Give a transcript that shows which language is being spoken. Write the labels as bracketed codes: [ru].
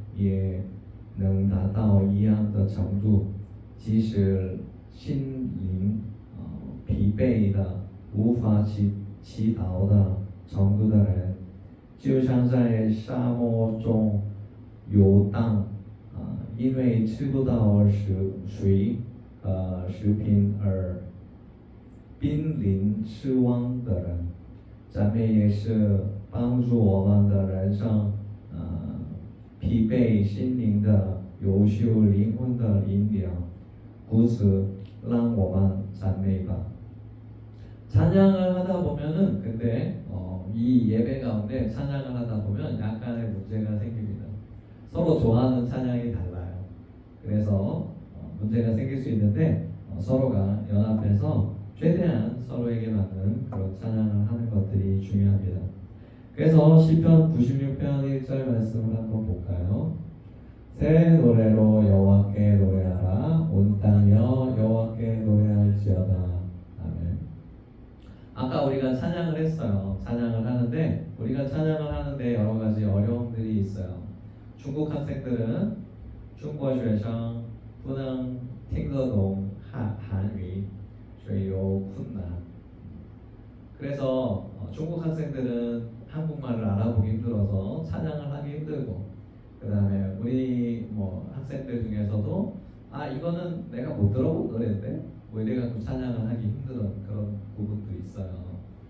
[zh] 也能达到一样的程度，即使心灵疲惫的无法祈祷的程度的人，就像在沙漠中游荡，因为吃不到水和食品而濒临死亡的人。赞美也是帮助我们的人生，疲惫心灵的优秀灵魂的力量。故此，让我们赞美吧。 [ko] 찬양을 하다 보면은 근데 이 예배 가운데 찬양을 하다 보면 약간의 문제가 생깁니다. 서로 좋아하는 찬양이 달라요. 그래서 문제가 생길 수 있는데 서로가 연합해서 최대한 서로에게 맞는 그런 찬양을 하는 것들이 중요합니다. 그래서 시편 96편 1절 말씀을 한번 볼까요? 새 노래로 여호와께 노래하라. 온 땅이여 여호와께 노래할지어다. 아멘. 아까 우리가 찬양을 했어요. 찬양을 하는데 우리가 찬양을 하는데 여러 가지 어려움들이 있어요. 중국 학생들은 중국 [zh] 学生不能听得懂韩语所以有困难. [ko] 그래서 중국 학생들은 한국말을 알아보기 힘들어서 찬양을 하기 힘들고, 그 다음에 우리 학생들 중에서도 이거는 내가 못 들어본 노래인데 뭐 이래갖고 찬양을 하기 힘든 그런 부분도 있어요.